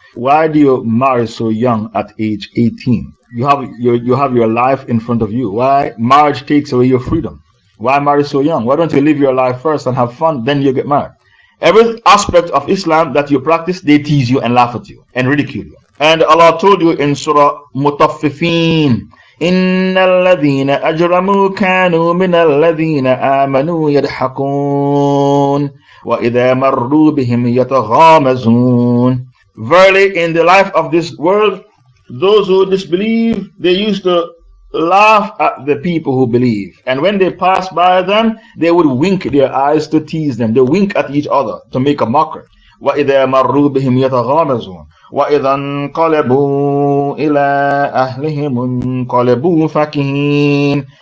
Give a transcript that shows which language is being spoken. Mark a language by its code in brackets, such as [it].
[en] Why do you marry so young at age 18? You have your life in front of you. Why? Marriage takes away your freedom. Why marry so young? Why don't you live your life first and have fun, then you get married? Every aspect of Islam that you practice, they tease you and laugh at you and ridicule you. And Allah told you in Surah Mutaffifin, [ar] إِنَّ الَّذِينَ أَجْرَمُوا كَانُوا مِنَ الَّذِينَ آمَنُوا يَضْحَكُونَ وَإِذَا مَرُّوا بِهِمْ يَتَغَامَزُونَ. [en] Verily, in the life of this world, those who disbelieve, they used to laugh at the people who believe, and when they pass by them, they would wink their eyes to tease them. They wink at each other to make a mockery. [ar] وَإِذَا مَرُّوا بِهِمْ يَتَغَامَزُونَ وَإِذَا انقَلَبُوا إِلَىٰ أَهْلِهِمْ انقَلَبُوا فَكِهِينَ.